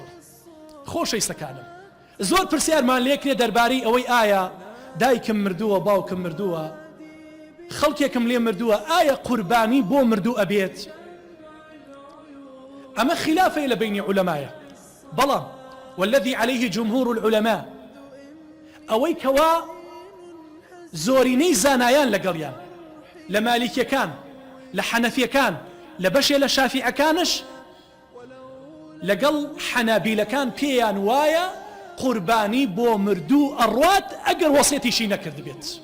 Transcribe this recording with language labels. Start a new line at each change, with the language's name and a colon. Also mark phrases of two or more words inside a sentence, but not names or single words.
Central Kurdish: خۆشەویستەکانم، زۆر پرسیارمان لێکرێ دەربارەی ئەوەی ئایا دایکم مردووە باوکم مردووە خەڵکێکم لێ مردووە ئایا قوربانی بۆ مردوو ئەبێت؟ ئەمە خلافە لە بینی عولەمایە، بەڵام
Arabic: والذي عليه جمهور العلماء
Central Kurdish: ئەوەی کەوا زۆرینەی زانایان لەگەڵیان لە مالیکیەکان لە حەنەفیەکان لە بەشێ لە شافیعەکانش لەگەڵ حەنابیلەکان پێیان وایە قوربانی بۆ مردوو ئەڕوات ئەگەر وەسیەتیشی نەکرد بێت.